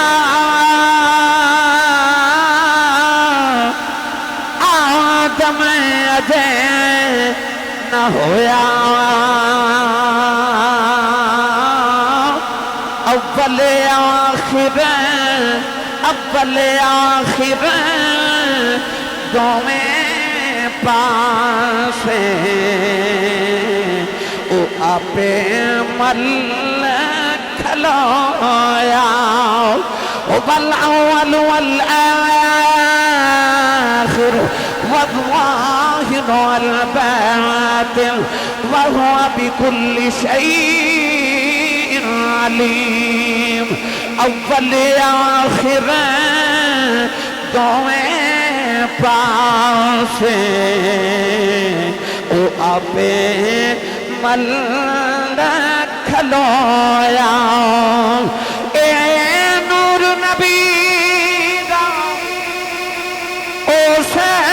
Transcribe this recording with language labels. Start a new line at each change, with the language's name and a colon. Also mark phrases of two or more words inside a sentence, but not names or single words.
Punjabi: آدم اجے نہ ہویا اول آخر دومیں پاسے او آپے مل
Arabic: کھلویا والاول والآخر والظاہر والباطن وهو بكل شيء عليم
Punjabi: اول آخر دویں پاسے او آپے مل کھلویا اے نور نبی دا او سے